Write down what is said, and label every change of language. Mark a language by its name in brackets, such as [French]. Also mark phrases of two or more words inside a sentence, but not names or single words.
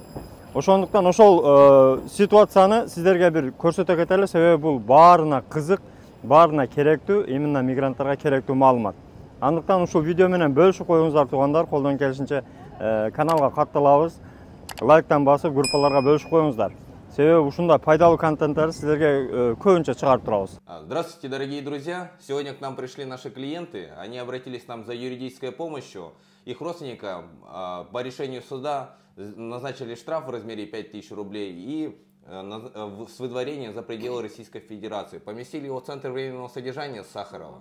[Kyrgyz] Ошондуктан ошол ситуацияны сиздерге бир көрсөтө кетели, себеби бул баарына кызык, баарына керектүү, именно мигранттарга керектүү маалымат. Андыктан ушул видео менен бөлүшүп коюңуздар туугандар, колдон келишинче каналга катталабыз. Лайктан басып, группаларга бөлүшүп коюңуздар. Себеби ушундай пайдалуу контенттерди сиздерге көбүнчө чыгарып турабыз. [Russian] Здравствуйте, дорогие друзья! Сегодня к нам пришли наши клиенты. Они обратились к нам за юридической помощью. Их родственникам по решению суда назначили штраф в размере 5000 рублей и с выдворением за пределы Российской Федерации. Поместили его в Центр временного содержания Сахарова.